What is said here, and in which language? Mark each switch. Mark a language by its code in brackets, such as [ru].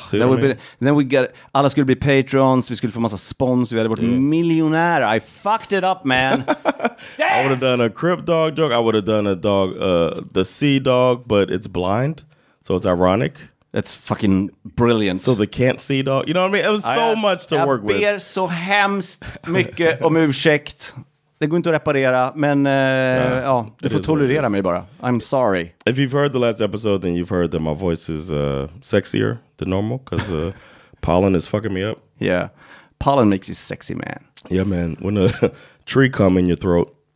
[en] Then we got [sv] alla skulle bli patrons, vi skulle få massa spons, vi hade varit miljonärer. [en] I fucked it up, man. I would have done a crip dog joke. I would have done a dog, the sea dog, but it's blind, so it's ironic. That's fucking brilliant. So the can't see dog. You know what I mean? It was so much to work with. [sv] Jag ber så hemskt mycket om ursäkt. Det går inte att reparera, men du får tolerera mig bara. [en] I'm sorry. If you've heard the last episode, then you've heard that my voice is sexier than normal because pollen is fucking me up. Yeah. Pollen makes you sexy, man. Yeah, man. When a tree come in your throat.